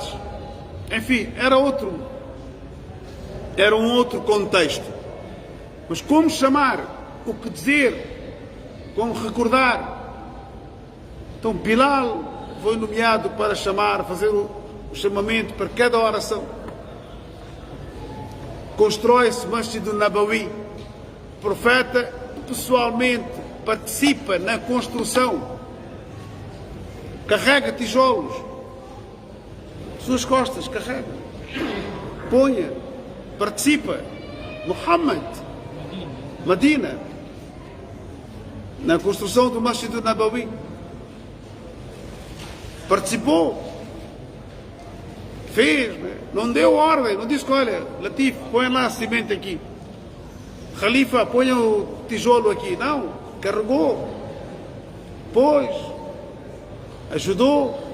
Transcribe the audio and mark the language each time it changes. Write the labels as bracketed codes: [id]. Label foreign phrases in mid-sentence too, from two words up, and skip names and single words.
[pt] Enfim, era um outro contexto. Mas como chamar, o que dizer, como recordar. Então Bilal foi nomeado para chamar, fazer o chamamento para cada oração. Constrói-se o Masjid al-Nabawi. O profeta pessoalmente participa na construção. Carrega tijolos. Suas costas, carrega, ponha, participa. Muhammad, Medina, na construção do Masjid al-Nabawi, participou, fez, né? Não deu ordem, não disse, olha, Latif, põe lá cimento aqui, Khalifa, põe o tijolo aqui. Não, carregou, pôs, ajudou.